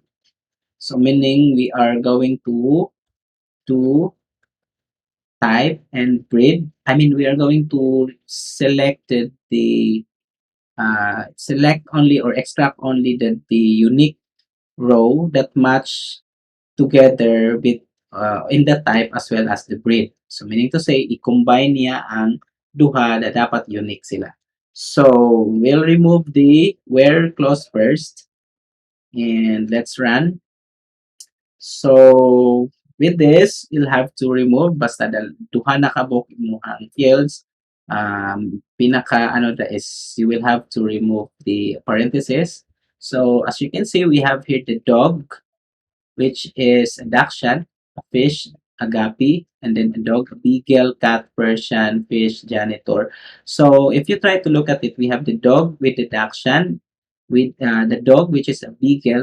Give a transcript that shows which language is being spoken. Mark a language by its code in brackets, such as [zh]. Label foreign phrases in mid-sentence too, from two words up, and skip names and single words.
[en] So meaning we are going to type and breed. We are going to select only or extract only the unique. row that match together with in the type as well as the breed. So meaning to say, [ceb] i-combine niya ang duha na dapat unique sila. [en] So we'll remove the where clause first and let's run. So with this, you'll have to remove [ceb] basta duha na kabuk mo ang fields. Pinaka ano da [en] is you will have to remove the parentheses. So as you can see, we have here the dog, which is a dachshund, a fish, a guppy, and then a dog, a beagle, cat, Persian, fish, janitor. So if you try to look at it, we have the dog with the dachshund, with the dog, which is a beagle.